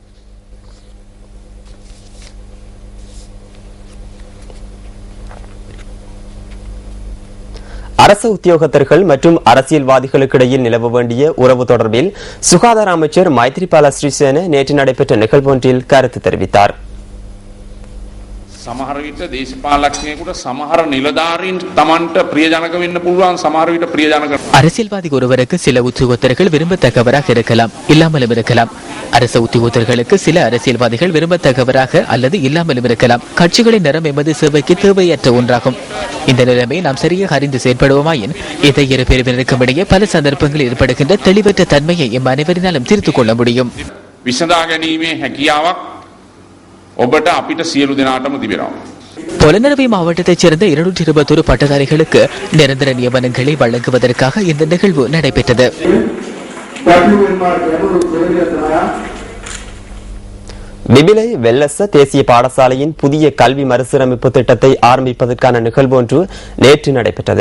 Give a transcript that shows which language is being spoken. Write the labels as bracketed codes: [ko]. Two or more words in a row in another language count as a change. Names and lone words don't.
[ta] அரசு உத்தியோகத்தர்கள் மற்றும் அரசியல்வாதிகளுக்கு இடையில் நிலவ வேண்டிய உறவு தொடர்பில் சுகாதார அமைச்சர் மைத்ரிபால ஸ்ரீசேன நேற்று நடைபெற்ற நிகழ்வொன்றில் கருத்து தெரிவித்தார். [si] සමහර විට දේශපාලඥයෙකුට සමහර නිලධාරීන් Tamanට ප්‍රියජනක වෙන්න පුළුවන් සමහර විට ප්‍රියජනක [ta] அரசியல்வாதி ஒருவருக்கு சில உத்தியோகத்தர்கள் விரும்பத்தக்கவராக இருக்கலாம், இல்லாமலும் இருக்கலாம். அரசு உத்தியோகத்தர்களுக்கு சில அரசியல்வாதிகள் விரும்பத்தக்கவராக அல்லது இல்லாமலும் இருக்கலாம். கட்சிகளின் நிறம் எமது சேவைக்கு தேவையற்ற ஒன்றாகும். இந்த நிலைமையை நாம் சரியாக அறிந்து செயற்படுவோமாயின் இதை இரு பிரிவினருக்கும் இடையே பல சந்தர்ப்பங்களில் ஏற்படுகின்ற தெளிவற்ற தன்மையை எம் அனைவரினாலும் தீர்த்துக் கொள்ள முடியும். [si] විසඳා ගැනීමේ හැකියාවක් ඔබට අපිට සියලු දෙනාටම තිබෙනවා. [ta] பொலனறுவை மாவட்டத்தைச் சேர்ந்த 221 பட்டதாரிகளுக்கு நிரந்தர நியமனங்களை வழங்குவதற்காக இந்த நிகழ்வு நடைபெற்றது. விபிலை வெல்லச தேசிய பாடசாலையின் புதிய கல்வி மறுசீரமைப்பு திட்டத்தை ஆரம்பிப்பதற்கான நிகழ்வு ஒன்று நேற்று நடைபெற்றது.